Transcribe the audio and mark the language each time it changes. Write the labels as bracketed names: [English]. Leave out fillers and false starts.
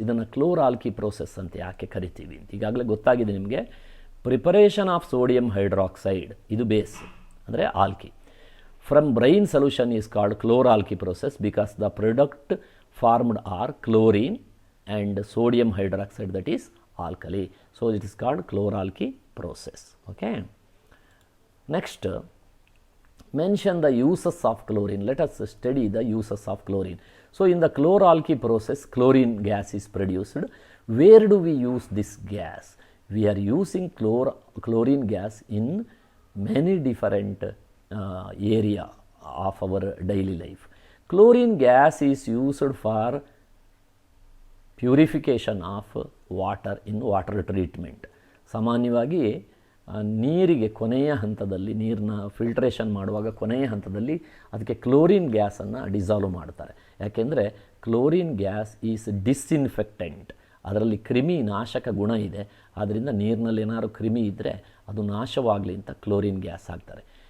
[Kannada] ಇದನ್ನು ಕ್ಲೋರಾಲ್ಕಿ ಪ್ರೋಸೆಸ್ ಅಂತ ಯಾಕೆ ಕರಿತೀವಿ ಅಂತ ಈಗಾಗಲೇ ಗೊತ್ತಾಗಿದೆ ನಿಮಗೆ. [English] preparation of sodium hydroxide [Kannada] ಇದು ಬೇಸ್ ಅಂದರೆ ಆಲ್ಕಿ. [English] From brain solution is called ಕ್ಲೋರಾಲ್ಕಿ process because the product formed are chlorine and sodium hydroxide, that is alkali. So it is called chloralky process. Okay, next mention the uses of chlorine. Let us study the uses of chlorine. So in the chloralky process chlorine gas is produced. Where do we use this gas? We are using chlorine gas in many different area of our daily life. Chlorine gas is used for purification of water in water treatment. [Kannada] ಸಾಮಾನ್ಯವಾಗಿ ನೀರಿಗೆ ಕೊನೆಯ ಹಂತದಲ್ಲಿ, ನೀರನ್ನ filtration ಮಾಡುವಾಗ ಕೊನೆಯ ಹಂತದಲ್ಲಿ ಅದಕ್ಕೆ chlorine ಗ್ಯಾಸನ್ನು ಡಿಸಾಲ್ವ್ ಮಾಡ್ತಾರೆ. [English] ಯಾಕೆಂದರೆ chlorine gas is disinfectant. [Kannada] ಅದರಲ್ಲಿ ಕ್ರಿಮಿ ನಾಶಕ ಗುಣ ಇದೆ. ಆದ್ದರಿಂದ ನೀರಿನಲ್ಲಿ ಏನಾದ್ರು ಕ್ರಿಮಿ ಇದ್ದರೆ ಅದು ನಾಶವಾಗಲಿ ಅಂತ ಕ್ಲೋರಿನ್ ಗ್ಯಾಸ್ ಹಾಕ್ತಾರೆ.